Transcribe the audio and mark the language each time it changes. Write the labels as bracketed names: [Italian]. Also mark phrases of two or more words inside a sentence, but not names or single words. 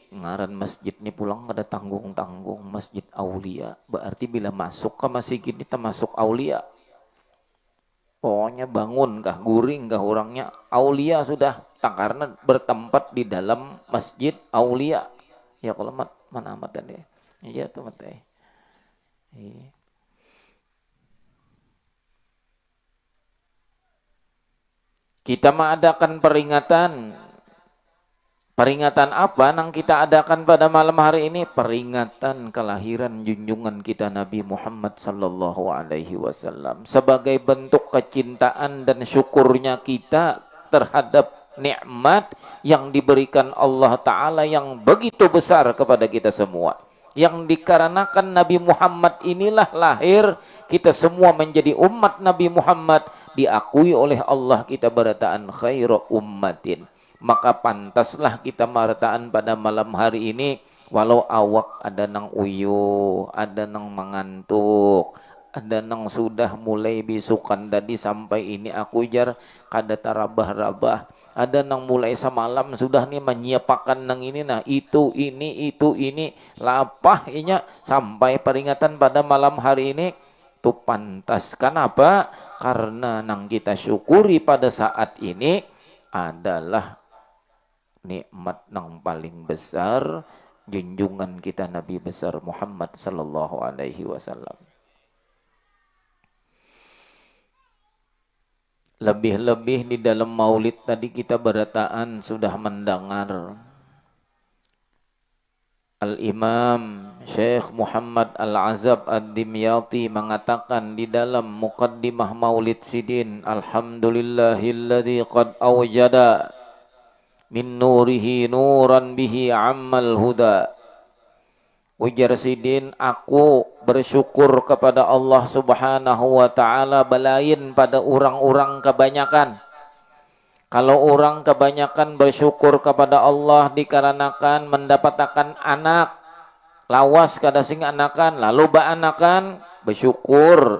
[Banjar] Ngaran masjid ini pulang ada tanggung-tanggung, Masjid Aulia. Berarti bila masuk ke masjid ini termasuk Aulia. Pokoknya bangun kah, guring kah orangnya Aulia sudah. Karena bertempat di dalam Masjid Aulia. Ya kalau mana amat deh. Iya tuh mate. [Indonesian] Kita mengadakan peringatan. Peringatan apa yang kita adakan pada malam hari ini? Peringatan kelahiran junjungan kita Nabi Muhammad [Arabic] صلى الله عليه وسلم. [Indonesian] Sebagai bentuk kecintaan dan syukurnya kita terhadap nikmat yang diberikan Allah Ta'ala yang begitu besar kepada kita semua. Yang dikarenakan Nabi Muhammad inilah lahir, kita semua menjadi umat Nabi Muhammad, diakui oleh Allah kita berataan [Arabic] خير أمة. [Banjar] Maka pantaslah kita berataan pada malam hari ini, walau awak ada nang uyu, ada nang mengantuk, ada nang sudah mulai bisukan tadi sampai ini aku jar kada tarabah-rabah. Ada nang mulai semalam sudah nih menyiapkan nang ini nah itu ini lapah inya sampai peringatan pada malam hari ini tu pantas. Kenapa? Karena nang kita syukuri pada saat ini adalah nikmat nang paling besar junjungan kita Nabi besar Muhammad [Arabic] صلى الله عليه وسلم. [Indonesian] Lebih-lebih di dalam maulid tadi kita berataan sudah mendengar Al-Imam Syekh Muhammad Al-Azab Ad-Dimyati mengatakan di dalam muqaddimah Maulid Sidin, [Arabic] الحمد لله الذي قد أوجد من نوره نورا به عم الهدى. [Banjar] Ujar Sidin, aku bersyukur kepada Allah [Arabic] سبحانه وتعالى [Banjar] balain pada orang-orang kebanyakan. Kalau orang kebanyakan bersyukur kepada Allah dikarenakan mendapatkan anak, lawas kada sing anakan, lalu ba anakan bersyukur.